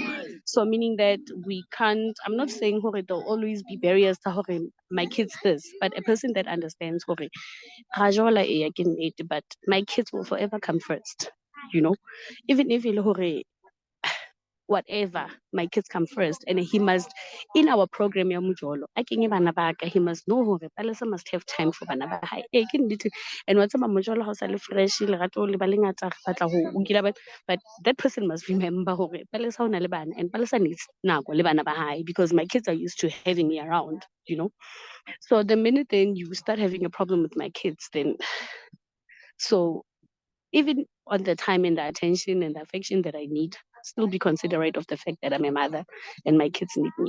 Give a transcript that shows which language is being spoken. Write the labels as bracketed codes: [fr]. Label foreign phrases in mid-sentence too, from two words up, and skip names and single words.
[en] So meaning that I'm not saying there'll always be barriers to my kids this, but a person that understands but my kids will forever come first, even if whatever, my kids come first, and he must, in our program [st] ya mujolo, [en] he must know Palesa must have time for [st] bana ba hae. [en] And what's about mujolo house le fresh but that person must remember Palesa [st] ona le bana, [en] and Palesa needs [st] nako le bana ba hae, [en] because my kids are used to having me around, So the minute then you start having a problem with my kids, then so even on the time and the attention and the affection that I need, still be considerate of the fact that I'm a mother and my kids need me.